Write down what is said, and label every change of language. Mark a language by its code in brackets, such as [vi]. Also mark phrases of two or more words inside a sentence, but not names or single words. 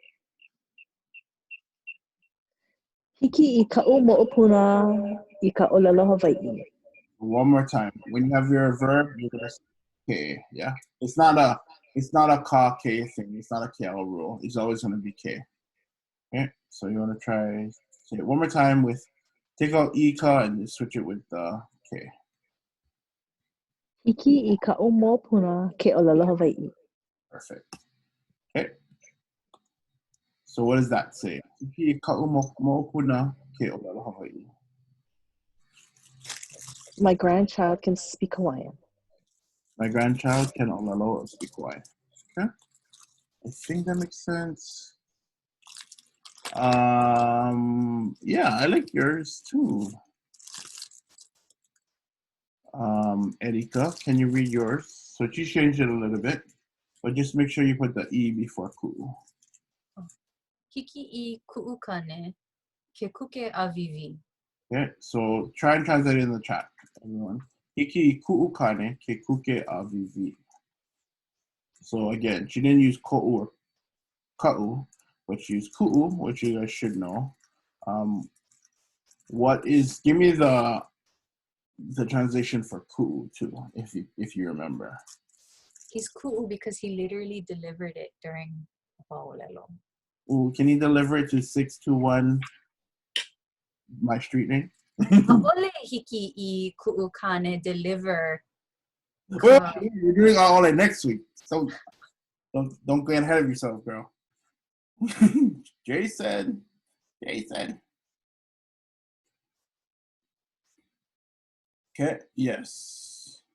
[haw] Hiki I ka'u mo'opuna I ka ʻōLELO Hawaiʻi. [en] One more time. When you have your verb, you're gonna say K. Yeah, it's not a ka K thing. It's not a KL rule. It's always gonna be K. Okay, so you want to try say it one more time with take out ika and switch it with the K. [haw] Hiki I ka'u mo'opuna ke ʻōLELO Hawaiʻi. [en] Perfect. Okay. So what does that say? [haw] Hiki I ka'u mo'opuna ke ʻōLELO Hawaiʻi. [en] My grandchild can speak Hawaiian. My grandchild can ʻōLELO or speak Hawaiian. Okay. I think that makes sense. Yeah, I like yours too. Erika, can you read yours? So she changed it a little bit, but just make sure you put the E before ku. [haw] Hiki I ku'ukane ke kuke avivi. [en] Okay, so try and translate it in the chat, everyone. [haw] Hiki I ku'ukane ke kuke avivi. [en] So again, she didn't use ko'u or ka'u, but she used ku'u, which you guys should know. Give me the translation for ku'u too, if you remember. He's ku'u because he literally delivered it during ʻŌLELO. Ooh, can you deliver it to 621 my street name? [haw] Ole hiki I ku'ukane deliver. [en] Well, you're doing all that next week, so don't get ahead of yourself, girl. Jason. Okay, yes.